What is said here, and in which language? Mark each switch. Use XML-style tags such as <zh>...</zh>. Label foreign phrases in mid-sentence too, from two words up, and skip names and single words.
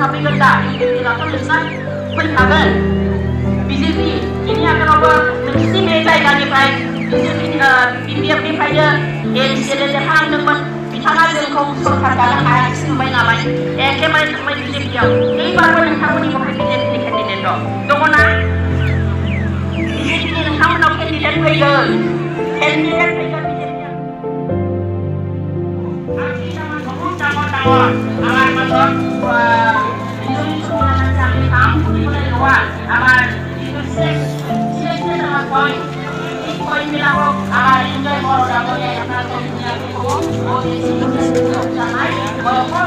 <brx>हाबफैगोन दा इउपिपिआथ' नोंसिना फैखागोन बिजेपि बेनि आगोलावबो नोंसिनि बे जायगानिफ्राय BPF-निफ्रायनो MCLA देरहालांदोंमोन बिथाङा जोंखौ सरकार दानो हायाखिसै नुबाय नालाय एखेबारे थांबाय BJP-आव एबारबो नोंथांमोननि बहाय BJP-नि केन्डिडेट दङना BJP-नि नोंथांमोनाव केन्डिडेट फैगोन BJP-आ</brx> <as>आखि जामान बहुत डाঙर আমাৰ মাজত আমি কাম কৰিবলৈ লোৱা আমাৰ যিটো চিলেকশ্যন আমাৰ পইণ্ট এই পইণ্টবিলাকক আমাৰ ইঞ্জয় বৰ ডাঙৰীয়াই আপোনালোকক ধুনীয়াকৈ ক'ব জানাই মই</as>